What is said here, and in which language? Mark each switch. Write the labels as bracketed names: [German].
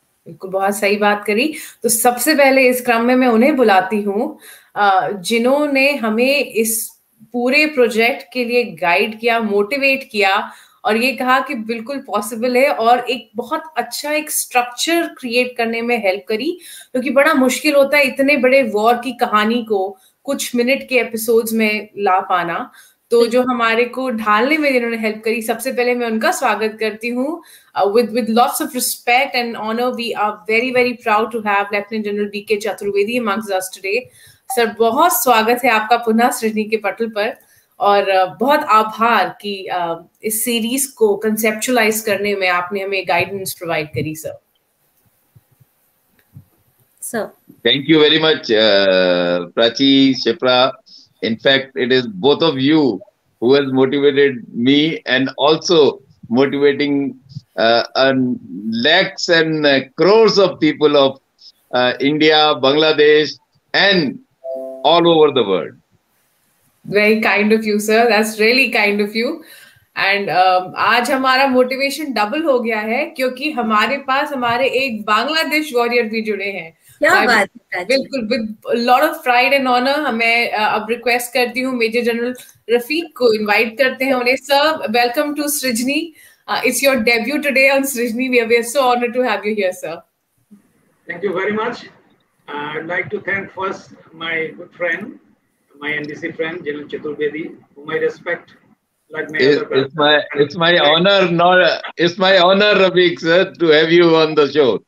[Hindi] बिल्कुल बहुत सही बात करी। तो सबसे पहले इस क्रम में मैं उन्हें बुलाती हूँ जिन्होंने हमें इस पूरे प्रोजेक्ट के लिए गाइड किया, मोटिवेट किया और ये कहा कि बिल्कुल पॉसिबल है, और एक बहुत अच्छा एक स्ट्रक्चर क्रिएट करने में हेल्प करी, क्योंकि बड़ा मुश्किल होता है इतने बड़े वॉर की कहानी को कुछ मिनट के एपिसोड्स में ला पाना। तो जो हमारे को ढालने में जिन्होंने हेल्प करी, सबसे पहले मैं उनका स्वागत करती हूँ [English] with lots of respect and honor. We are very very proud to have Lieutenant General B.K. Chaturvedi amongst us today. [Hindi] Sir, बहुत स्वागत है आपका पुनः सृजनी के पटल पर, और बहुत आभार कि इस सीरीज को कंसेप्चुअलाइज करने में आपने हमें गाइडेंस प्रोवाइड करी sir. [English] Thank you very much, Prachi, Shipra. In fact, it is both of you who has motivated me and also motivating lakhs and crores of people of India, Bangladesh and all over the world. Very kind of you, sir. That's really kind of you. [Hindi] And आज हमारा motivation double हो गया है, क्योंकि हमारे पास हमारे एक Bangladesh warrior भी जुड़े हैं। क्या बात है, बिल्कुल, [English] with lot of pride and honour [Hindi] मैं अब रिक्वेस्ट करती हूँ मेजर जनरल रफीक को, इनवाइट करते हैं उन्हें। [English] Sir, welcome to Srijni. It's your debut today on Srijni. We are so honored to have you here, sir. Thank you very much. I'd like to thank first my good friend, my NDC friend, General Chaturvedi, whom I respect. Like it's my honor, Rafiq sir, to have you on the show.